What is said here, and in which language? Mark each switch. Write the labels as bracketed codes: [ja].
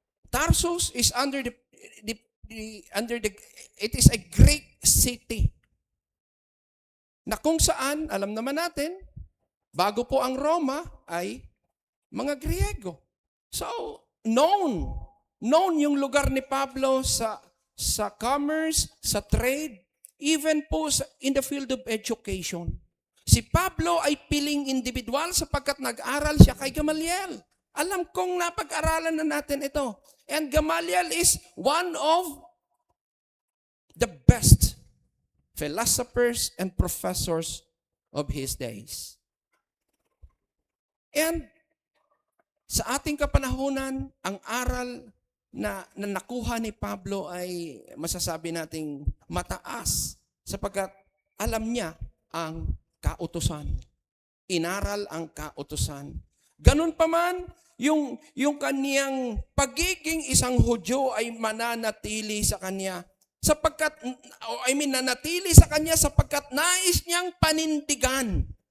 [en] Tarsus is it is a great city. [tl] Na kung saan, alam naman natin, bago po ang Roma ay Mga Griego. So, known yung lugar ni Pablo sa commerce, sa trade, even po [en] in the field of education. [tl] Si Pablo ay piling individual sapagkat nag-aral siya kay Gamaliel. Alam kong napag-aralan na natin ito. [en] And Gamaliel is one of the best philosophers and professors of his days. [tl] And sa ating kapanahunan, ang aral na nakuha ni Pablo ay masasabi nating mataas sapagkat alam niya ang kautusan. Inaral ang kautusan. Ganun pa man, yung kaniyang pagiging isang Hudyo ay mananatili sa kanya sapagkat, nanatili sa kanya sapagkat nais niyang panindigan.